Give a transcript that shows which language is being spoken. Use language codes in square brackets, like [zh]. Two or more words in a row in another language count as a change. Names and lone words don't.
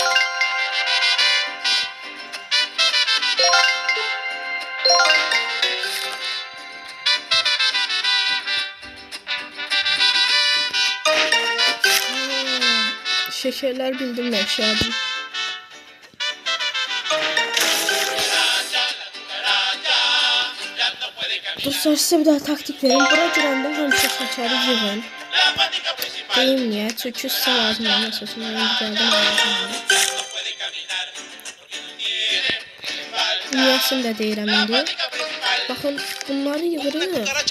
[tr] Şekerler bildim ben şu an. Dostlar size bir daha taktik verin. [az] Bura girəndə həmişə şəkəri yığın. Deyim niyə? Çünki sizə lazım olur. Məsələn, mən gəldim lazım. Niyəsini də deyirəm indi. Baxın, bunları yığırıq.